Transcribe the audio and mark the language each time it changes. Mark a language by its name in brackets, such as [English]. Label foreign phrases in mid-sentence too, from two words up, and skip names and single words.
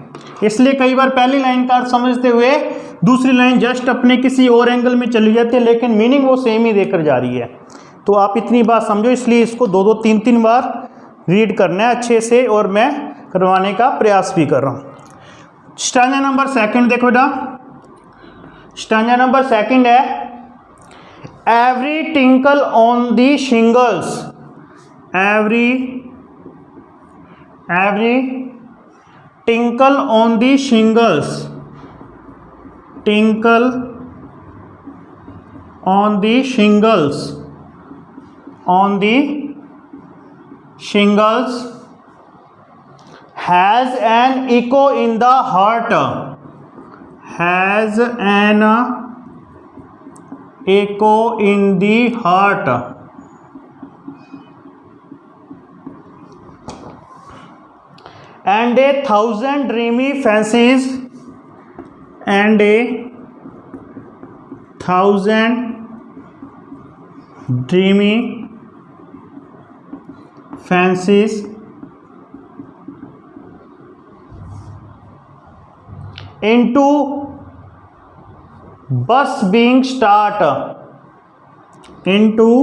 [Hindi] इसलिए कई बार पहली लाइन का अर्थ समझते हुए दूसरी लाइन जस्ट अपने किसी और एंगल में चली जाती है, लेकिन मीनिंग वो सेम ही देकर जा रही है। तो आप इतनी बात समझो, इसलिए इसको 2-2, 3-3 बार रीड करना है अच्छे से, और मैं करवाने का प्रयास भी कर रहा हूँ। [English] stanza number [Hindi] 2 देखो बेटा, [English] stanza number [Hindi] 2 है, [English] every tinkle on the shingles, every tinkle on the shingles, tinkle on the shingles, tinkle on the shingles, on the shingles has an echo in the heart, has an echo in the heart, and a thousand dreamy fancies, and a thousand dreamy fancies into bus being start, into